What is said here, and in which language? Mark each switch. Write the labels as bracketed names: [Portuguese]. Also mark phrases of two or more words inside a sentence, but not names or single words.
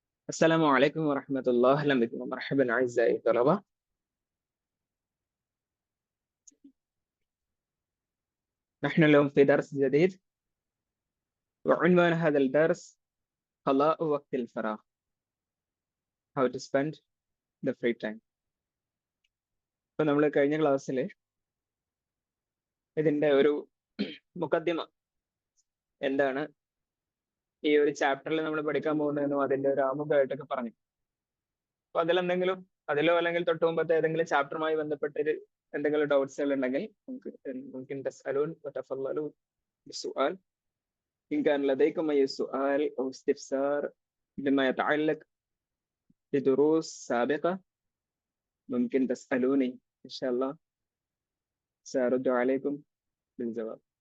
[Arabic] السلام عليكم ورحمة الله. أهلا بكم ومرحبا أعزائي الطلبة. نحن اليوم في درس جديد، وعنوان هذا الدرس قضاء وقت الفراغ. [English] How to spend the free time. [Malayalam] ഇപ്പോൾ നമ്മൾ കഴിഞ്ഞ ക്ലാസ്സിൽ ഇതിൻ്റെ ഒരു മുഖദ്ദിമ എന്താണ് ഈ ഒരു ചാപ്റ്ററിൽ നമ്മൾ പഠിക്കാൻ പോകുന്നതെന്നും അതിൻ്റെ ഒരു ആമുഖമായിട്ടൊക്കെ പറഞ്ഞു. അപ്പോൾ അതിലോ അല്ലെങ്കിൽ തൊട്ട് മുമ്പത്തെ ഏതെങ്കിലും ചാപ്റ്ററുമായി ബന്ധപ്പെട്ടൊരു എന്തെങ്കിലും ഡൗട്ട്സുകൾ ഉണ്ടെങ്കിൽ നമുക്ക് [Arabic] تسألون وتفضلوا بالسؤال. إن كان لديكم أي سؤال أو استفسار بما يتعلق بدروس سابقة ممكن تسألوني إن شاء الله سأرد عليكم بالجواب.